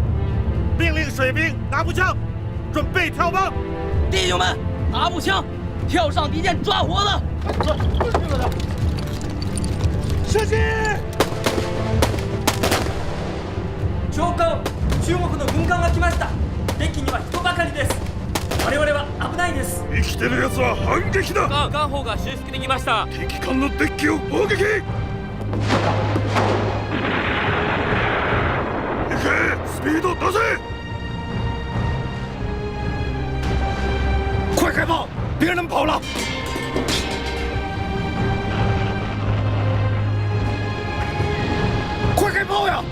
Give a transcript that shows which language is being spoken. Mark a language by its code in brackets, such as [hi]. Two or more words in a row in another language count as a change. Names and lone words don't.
[zh] 命令水兵拿步枪，准备跳帮。弟兄们，拿步枪，跳上敌舰抓活的！射击！ [ja] 長官、中国の軍艦が来ました。デッキには人ばかりです。我々は危ないです。生きてる奴は反撃だ。艦砲が修復できました。敵艦のデッキを砲撃。行け！スピード出せ！ [zh] 快开炮！别人跑了！快开炮呀！